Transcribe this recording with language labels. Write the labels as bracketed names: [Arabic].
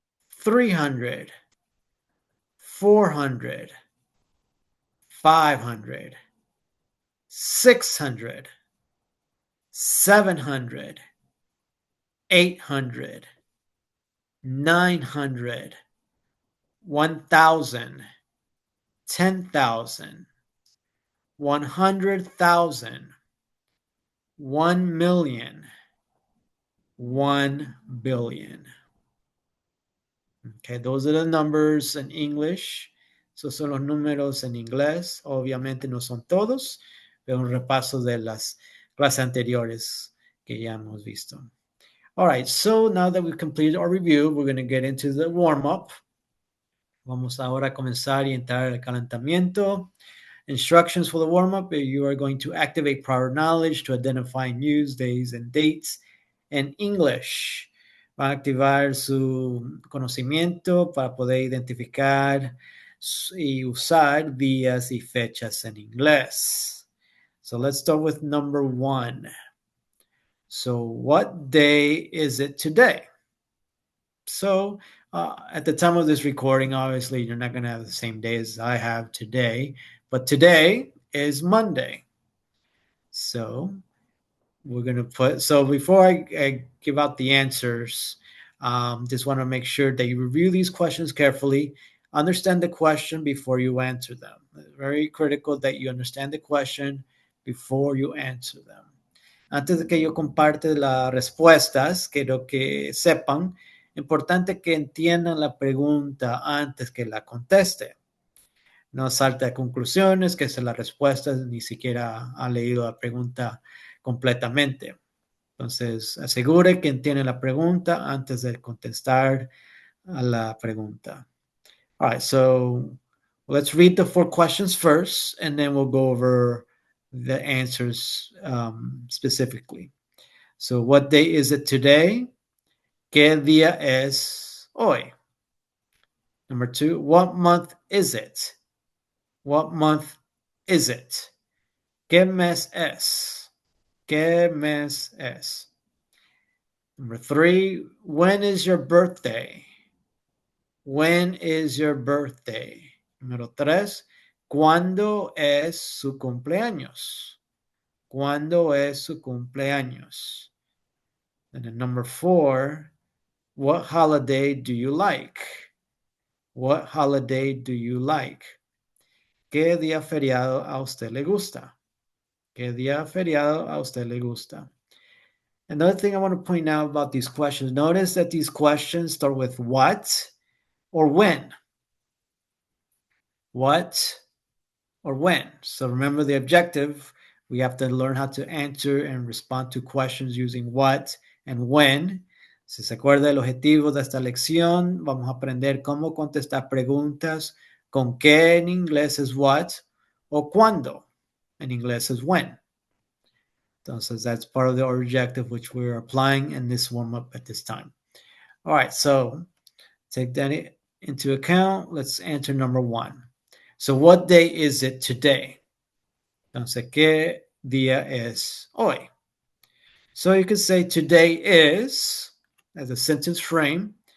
[English] 300, 400, 500, 600, 700, 800, 900, 1,000, 10,000, 100,000, 1,000,000, 1,000,000,000. Okay, those are the numbers in English. [Spanish] Esos son los números en inglés. Obviamente no son todos, pero un repaso de las clases anteriores que ya hemos visto. [English] All right, so now that we've completed our review, we're going to get into the warm-up. [Spanish] Vamos ahora a comenzar y entrar al calentamiento. [English] Instructions for the warm-up: you are going to activate prior knowledge to identify news, days, and dates in English. [Spanish] Va a activar su conocimiento para poder identificar y usar días y fechas en inglés. [English] So let's start with number 1. So what day is it today? So at the time of this recording, obviously, you're not going to have the same day as I have today, but today is Monday. So we're going to put, so before I give out the answers, just want to make sure that you review these questions carefully, understand the question before you answer them. It's very critical that you understand the question before you answer them. [Spanish] Antes de que yo comparte las respuestas, quiero que sepan, importante que entiendan la pregunta antes que la conteste. No salte a conclusiones, que es la respuesta, ni siquiera ha leído la pregunta completamente. Entonces, asegure que entiende la pregunta antes de contestar a la pregunta. [English] All right, so let's read the 4 questions first, and then we'll go over the answers specifically. So, what day is it today? [Spanish] ¿Qué día es hoy? [English] Number 2, what month is it? What month is it? [Spanish] ¿Qué mes es? ¿Qué mes es? [English] Number 3, when is your birthday? When is your birthday? [Spanish] Número 3, ¿cuándo es su cumpleaños? ¿Cuándo es su cumpleaños? [English] And then number 4, what holiday do you like? What holiday do you like? [Spanish] ¿Qué día feriado a usted le gusta? ¿Qué día feriado a usted le gusta? [English] Another thing I want to point out about these questions, notice that these questions start with what or when. What or when. So remember the objective. We have to learn how to answer and respond to questions using what and when. [Spanish] Si se acuerda el objetivo de esta lección, vamos a aprender cómo contestar preguntas con qué en inglés es what o cuándo en inglés es when. [English] Entonces, that's part of the objective which we're applying in this warm-up at this time. All right, so take that into account. Let's answer number 1. So what day is it today? [Spanish] Entonces, ¿qué día es hoy? [English] So you could say today is, as a sentence frame.